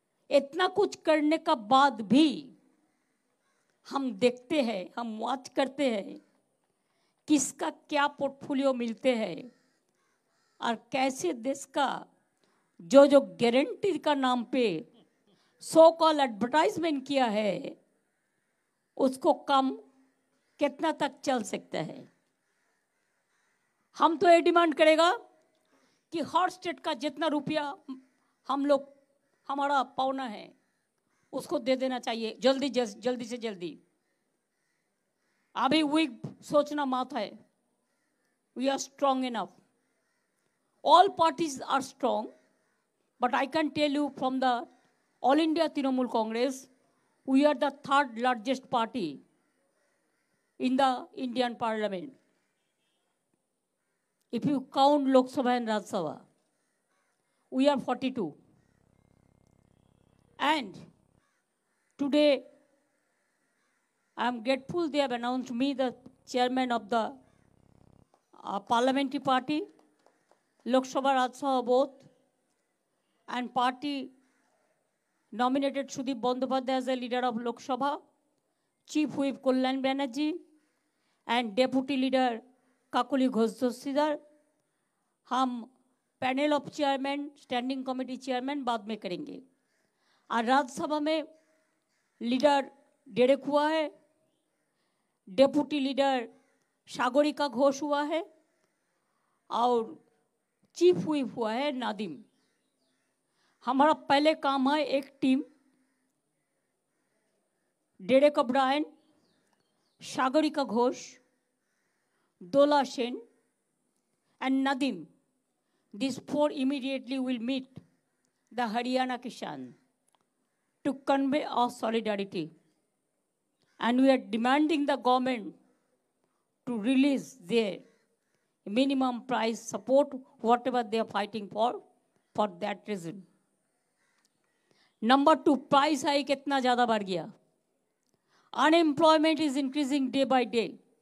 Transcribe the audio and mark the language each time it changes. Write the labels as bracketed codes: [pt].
[hi] इतना कुछ करने का बाद भी हम देखते हैं, हम वॉच करते हैं किसका क्या पोर्टफोलियो मिलते हैं, और कैसे देश का जो जो गारंटी का नाम पे सो कॉल एडवर्टाइजमेंट किया है उसको कम कितना तक चल सकता है। हम तो ये डिमांड करेगा कि हर स्टेट का जितना रुपया हम लोग हमारा पावना है उसको दे देना चाहिए जल्दी से जल्दी। अभी वीक सोचना मत है, [en] We are strong enough, all parties are strong, but I can tell you from the All India Trinamool Congress, we are the 3rd largest party in the Indian Parliament. If you count Lok Sabha and Rajya Sabha, we are 42. And today, I am grateful they have announced me the chairman of the parliamentary party, Lok Sabha, Rajya Sabha both, and party nominated Sudeep Bandyopadhyay as the leader of Lok Sabha, Chief Whip Kalyan Banerjee, and Deputy Leader Kakuli Ghosh Dossidar. [hi] हम panel of chairman, standing committee chairman बाद में करेंगे। और राज्यसभा में leader Derek हुआ है, deputy leader Sagarika Ghosh हुआ है, और चीफ व्हिप हुआ है नादिम। हमारा पहले काम है एक team, Derek O'Brien, Sagarika Ghosh, [en] Dola Sen, and Nadim. These four immediately will meet the Haryana Kisan to convey our solidarity. And we are demanding the government to release their minimum price support, whatever they are fighting for that reason. Number two, price hike [hi] इतना ज़्यादा बढ़ गया. [en] Unemployment is increasing day by day.